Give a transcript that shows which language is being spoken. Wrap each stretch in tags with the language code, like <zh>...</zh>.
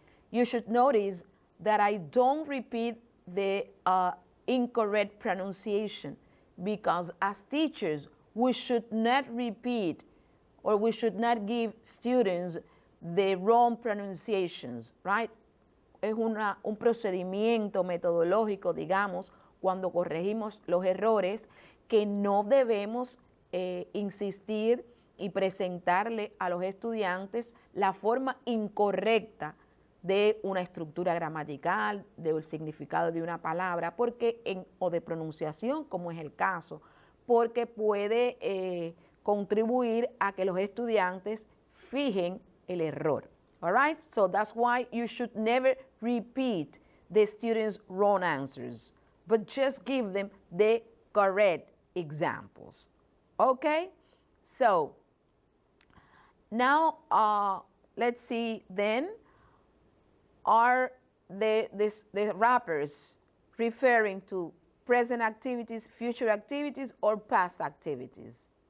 <en>You should notice that I don't repeat the incorrect pronunciation, because as teachers, we should not repeat or we should not give students the wrong pronunciations, right?</en> <es>Es un procedimiento metodológico, digamos, cuando corregimos los errores, que no debemos insistir y presentarle a los estudiantes la forma incorrecta de una estructura gramatical, del significado de una palabra, o de pronunciación, como es el caso, porque puede contribuir a que los estudiantes fijen el error.</es> <en>All right? So that's why you should never repeat the students' wrong answers, but just give them the correct examples. Okay? So now let's see then, are the wrappers referring to present activities, future activities, or past activities?</en>